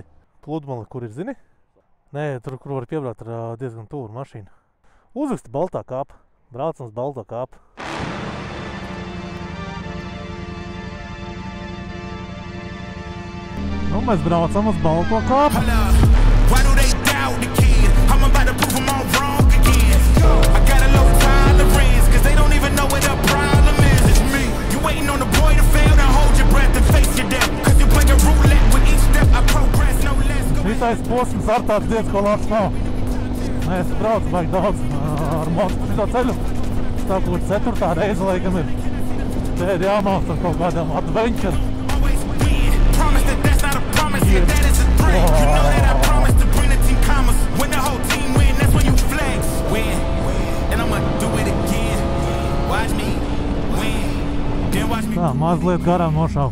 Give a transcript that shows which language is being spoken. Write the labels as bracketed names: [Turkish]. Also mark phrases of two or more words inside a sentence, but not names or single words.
[Latvian] Pludmali, kur ir, zini? Nē, tur, kur var piebraukt ar diezgan tūru mašīnu. Uzraksti Baltā kāpa. Braucam uz Balto kāpu. Nu, mēs braucam uz Balto kāpu. [English] Why do they doubt the kid? I'm about to prove them all wrong again. I got a low tolerance, cause they don't even know what the problem is. It's me. You waiting on the boy to fail, then hold your breath. [Latvian] 5. posms ar tāds diezko labs nav. Nē, es braucu baigi daudz ar mostu šito ceļu. Tā kaut 4. reize, laikam, ir. Te ir jāmauc ar kaut kādām adventure. Tā, mazliet garām nošauku.